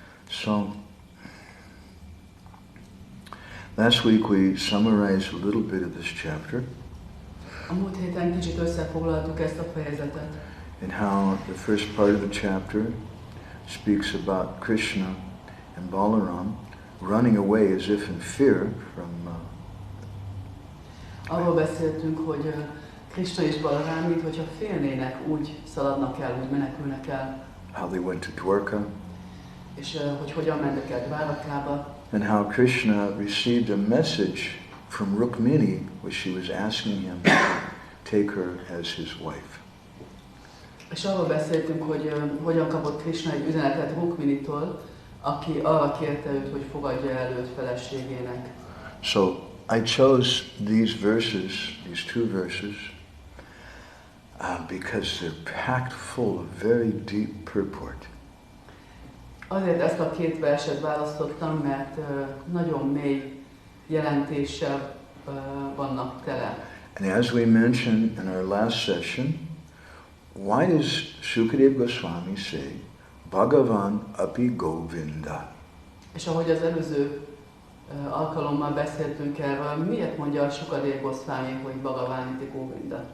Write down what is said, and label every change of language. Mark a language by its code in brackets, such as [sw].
[en] So, last week we summarized a little bit of this chapter. [hu] A múlt héten kicsit összefoglaltuk ezt a fejezetet. [en] And how the first part of the chapter speaks about Krishna and Balaram running away as if in fear from [hu] Arról beszéltünk, hogy Krishna és Balaram, mint hogyha félnének, úgy szaladnak el, úgy menekülnek el. [en] How they went to Dwarka. [hu] És hogy hogyan mentek el Dvárakába. [en] And how Krishna received a message from Rukmini, which she was asking him take her as his wife. [hu] És arról beszéltünk, hogy hogyan kapott Krishna egy üzenetet Rukminitól, aki arra kérte őt, hogy fogadja el őt feleségének. [en] So I chose these verses, these two verses, because they're packed full of very deep purport. [hu] Azért ezt a két verset választottam, mert nagyon mély jelentéssel vannak tele. [en] And as we mentioned in our last session, why does Sukadeva Goswami say, [sa] Bhagavan api Govinda? [hu] És ahogy az előző alkalommal beszéltünk erről, miért mondja a Sukadeva Goswami, hogy [sa] Bhagavan api Govinda?